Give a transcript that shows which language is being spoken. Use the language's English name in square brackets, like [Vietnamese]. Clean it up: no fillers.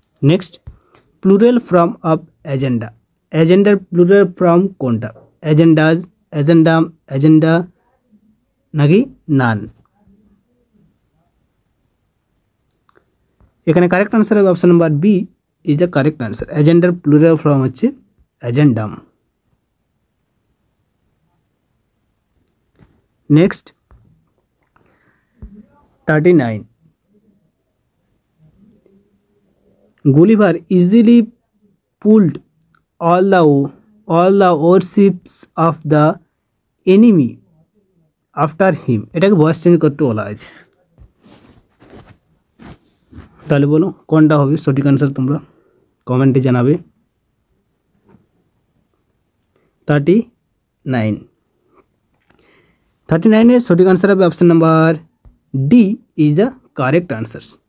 [English] next plural form of agenda, [Bangla] এজেন্ডার plural form কোনটা, [English] Agendas, agendum, agenda নাকি none? এখানে correct answer হবে option number B is the correct answer. [Bangla] এজেন্ডার plural form হচ্ছে agendum. [English] Next 39, Gulliver easily pulled all the warships of the enemy after him. [Bangla] এটাকে voice change করতে বলা আছে, তাহলে বলো কোনটা হবে সঠিক আনসার, তোমরা কমেন্টে জানাবে। 39 এর সঠিক আনসার হবে [English] Option number D is the correct answer.